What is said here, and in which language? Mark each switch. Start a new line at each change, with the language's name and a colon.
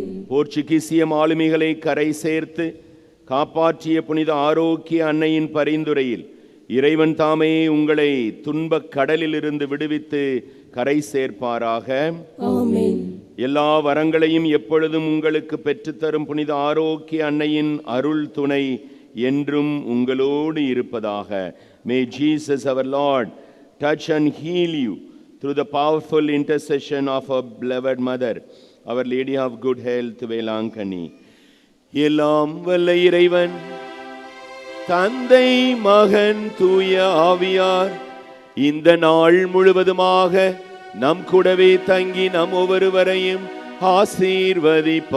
Tamil: போர்ச்சுகீசிய மாலுமிகளை கரை சேர்த்து காப்பாற்றிய புனித ஆரோக்கிய அன்னையின் பரிந்துரையில் இறைவன் தாமே உங்களை துன்பக் கடலிலிருந்து விடுவித்து கரை சேர்ப்பாராக. எல்லா வரங்களையும் எப்பொழுதும் உங்களுக்கு பெற்றுத்தரும் புனித ஆரோக்கிய அன்னையின் அருள் துணை என்றும் உங்களோடு இருப்பதாக.
English: May Jesus our Lord touch and heal you through the powerful intercession of our beloved mother, Our Lady of Good Health, Velankanni.
Tamil: எல்லாம் வல்ல இறைவன் தந்தை மகன் தூய ஆவியார் இந்த நாள் முழுவதுமாக நம் கூடவே தங்கி நம் ஒவ்வொருவரையும் ஆசீர்வதிப்பாராக.